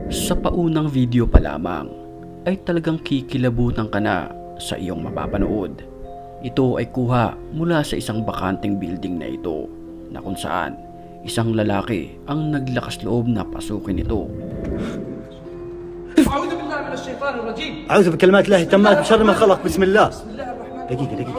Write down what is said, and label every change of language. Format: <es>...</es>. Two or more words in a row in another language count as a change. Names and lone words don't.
<tl>Sa paunang video pa lamang ay talagang kikilabutan ka na sa iyong mapapanood. Ito ay kuha mula sa isang bakanteng building na ito na kung saan isang lalaki ang naglakas loob na pasukin ito.</tl> <ar>أعوذ بكلمات الله التامات من شر ما خلق بسم الله. دقيقة.</ar>